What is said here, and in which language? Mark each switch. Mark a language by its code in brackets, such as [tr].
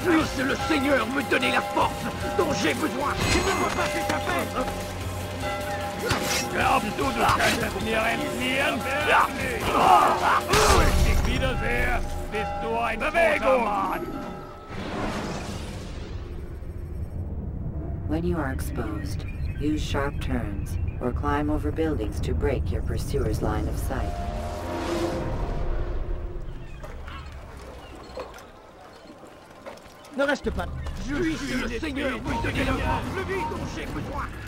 [fr] Puisse le Seigneur me donner la force dont j'ai besoin! Tu ne peux pas t'échapper! [de] Glaubst du, du könntest mir entfliehen? Ja! Wo ich dich wiedersehe, bist du ein toter Mann! [en] When you are exposed, use sharp turns or climb over buildings to break your pursuer's line of sight. [fr] Ne reste pas. Puisse le Seigneur vous donner la force, le vide dont j'ai besoin.